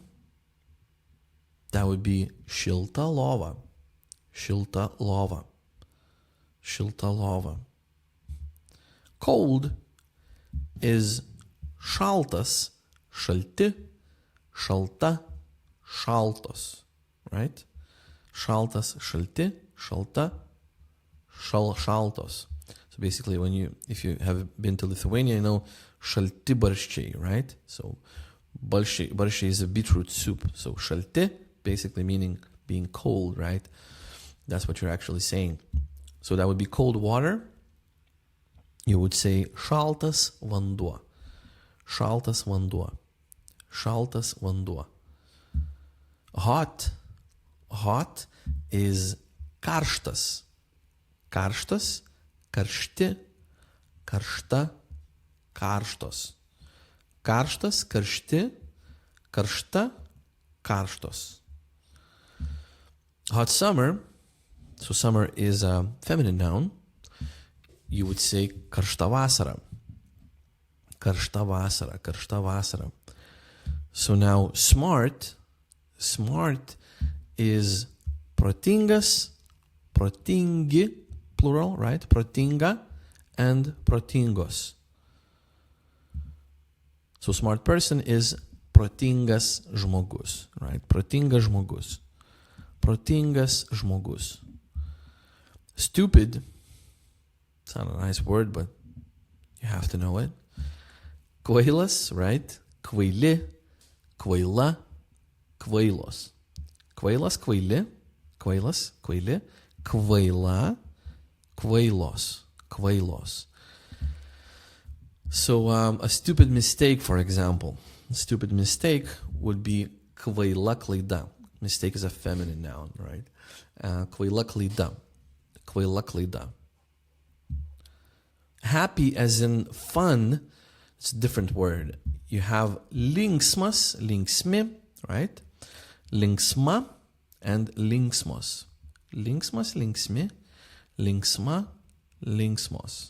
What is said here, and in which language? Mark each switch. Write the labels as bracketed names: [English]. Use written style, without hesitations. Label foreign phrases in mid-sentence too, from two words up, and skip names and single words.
[English] That would be [Lithuanian] šilta lova. Šilta lova. Šilta lova. [English] Cold is [Lithuanian] šaltas, šalti, šalta, šaltos. [English] Right? [Lithuanian] Šaltas, šalti, šalta, šaltos. [English] So basically, if you have been to Lithuania, you know [Lithuanian] šalti barščiai, [English] right? So barščiai is a beetroot soup. So šalti basically meaning being cold, right? That's what you're actually saying. So that would be cold water. You would say [Lithuanian] šaltas vanduo. Šaltas vanduo. Šaltas vanduo. [English] Hot is karštas. [Lithuanian] Karštas, karšti, karšta, karštos. Karštas, karšti, karšta, karštos. [English] Hot summer, so summer is a feminine noun. You would say [Lithuanian] karšta vasara. Karšta vasara, karšta vasara. [English] So now smart is [Lithuanian] protingas, protingi, [English] plural, right? [Lithuanian] Protinga and protingos. [English] So smart person is [Lithuanian] protingas žmogus, [English] right? [Lithuanian] Protingas žmogus. Protingas žmogus. [English] Stupid, it's not a nice word, but you have to know it. [Lithuanian] Kvailas, right? Kvaili, kvaila, kvailos. Kvailas, kvaili, kvailas, kvaili, kvaila, kvailos, kvailos. [English] So a stupid mistake, for example. A stupid mistake would be [Lithuanian] kvaila klaida. [English] Mistake is a feminine noun, right? [Lithuanian] Kvaila klaida. Kvaila klaida. [English] Happy as in fun, it's a different word. You have [Lithuanian] linksmas, linksmi, [English] right? [Lithuanian] Linksma and linksmos. Linksmas, linksmi, linksma, linksmos.